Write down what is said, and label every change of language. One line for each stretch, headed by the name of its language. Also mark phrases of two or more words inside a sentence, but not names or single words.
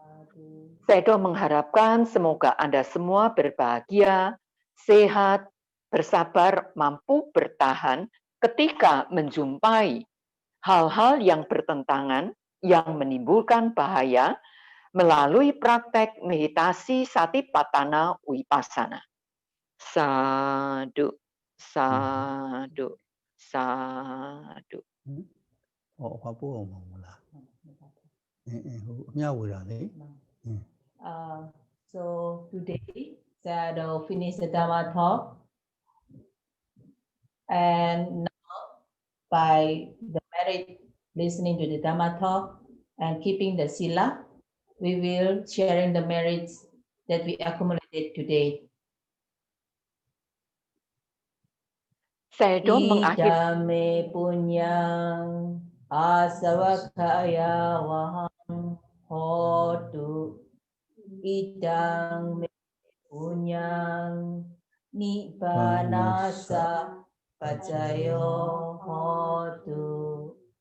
Indonesian: Sedo mengharapkan semoga Anda semua berbahagia, sehat, bersabar, mampu bertahan ketika menjumpai hal-hal yang bertentangan, yang menimbulkan bahaya melalui praktek meditasi Satipatthana Vipassana.
Pali: Sadhu, sadhu, sadhu. Apa mula? Nyawa ni.
English: So today, Sado finished the Dhamma talk, and now by the merit listening to the Dhamma talk and keeping the sila, we will sharing the merits that we accumulated today.
Indonesian: Sedo mengakhiri
Pali: Idame punyang asawakaya wahang hotu. Idang me punyang nibbanasa pacayo hotu.